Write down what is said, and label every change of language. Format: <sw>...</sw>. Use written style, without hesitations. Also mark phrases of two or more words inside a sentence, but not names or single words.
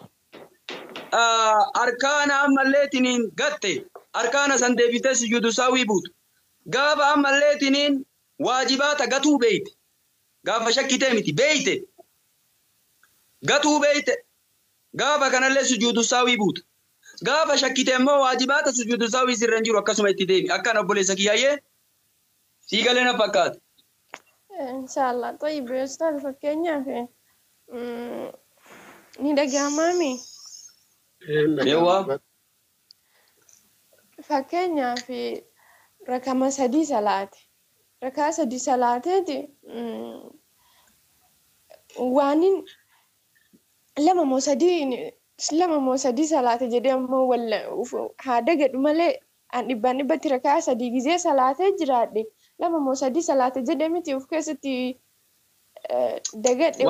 <om>arkaana ammallee tiniin gatte arkaana san deebitee sujuudu saawii buutu gaafa ammallee tiniin waajibaata gatuu beeyte gaafa shakkitee miti beeyte gatuu beeyte gaafa kanallee sujuudu saawii buutu gaafa shakkitee immoo waajibaata sujuudu saawii sirra hin jiru akkasuma itti deemi akkan obboleessa kiyyaayee sii galee na fakkaata. Inshallah</om> <ar>طيب يا أستاذ</ar> <om>fakkeenyaaf ni dhagahamaami. Fakkeenyaaf rakama sadii salaate rakaa sadii salaateeti waanin lama moo sadii salaate jedhee ammoo walla haada gadhu malee an dhibbatti rakaa sadii gizee salaatee jiraadhe lama moo sadii salaate jedhee miti of keessatti dagadhe</om>